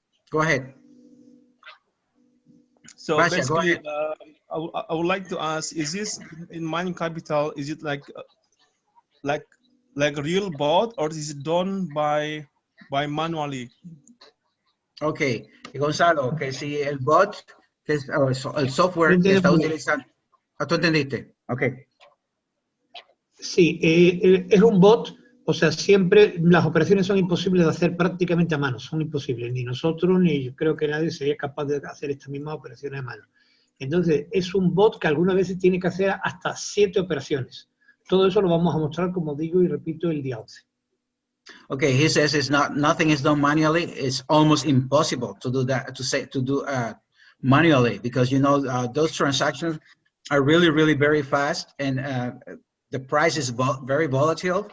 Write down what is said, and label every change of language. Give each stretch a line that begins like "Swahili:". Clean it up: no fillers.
English: Go ahead. So Basia, go basically, ahead. I would like to ask: is this in Mind Capital? Is it like real bot, or is it done by manually?
Spanish: Okay, Gonzalo, que si el bot, que es, el software que está utilizando. ¿Tú entendiste? Okay. Sí, es un bot, o sea, siempre las operaciones son imposibles de hacer prácticamente a mano, son imposibles. Ni nosotros, ni yo creo que nadie sería capaz de hacer estas mismas operaciones a mano. Entonces, es un bot que algunas veces tiene que hacer hasta 7 operaciones. Todo eso lo vamos a mostrar, como digo y repito, el día 11.
English: Okay, he says nothing is done manually. It's almost impossible to do that, to do manually, because you know those transactions are really very fast, and the price is very volatile.